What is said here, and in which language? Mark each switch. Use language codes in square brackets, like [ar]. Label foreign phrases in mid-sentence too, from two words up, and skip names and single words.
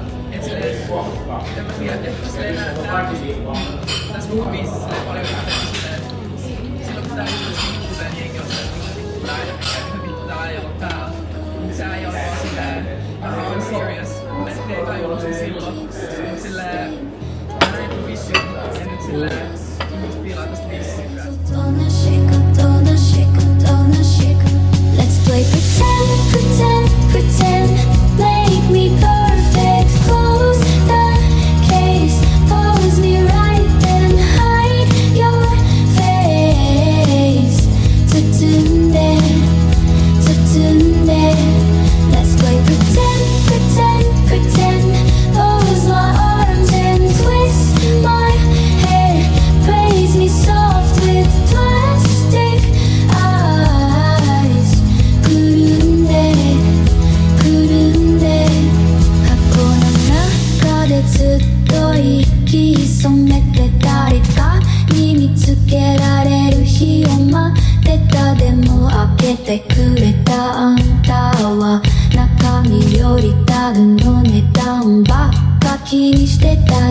[fi] Et silleen, en mä tiedä, että silleen tässä koko biisissä silleen paljon silleen, silloin kun tää juttu silleen jengi on silleen, tää ei ole vittu, tää ei ole täällä. Se ei ole vaan silleen, ihan serious. Mä sitten ei tajunnut sitä silloin. Mut silleen, mä näin joku vissi ja nyt silleen, ihmiset piilaa tästä biisiä. [en] Don't shake. Let's play pretend. Make me perfect. Close the case. Pose me right then. Hide your face. Tutunde. Let's play pretend. Close my arms and twist my hair. Praise me soft with plastic eyes. Kurunde. [ja] 過去の中でずっと息潜めて誰かに見つけられる日を待ってた。でも開けてくれたあんたは中身よりたるの値段ばっか気にしてた。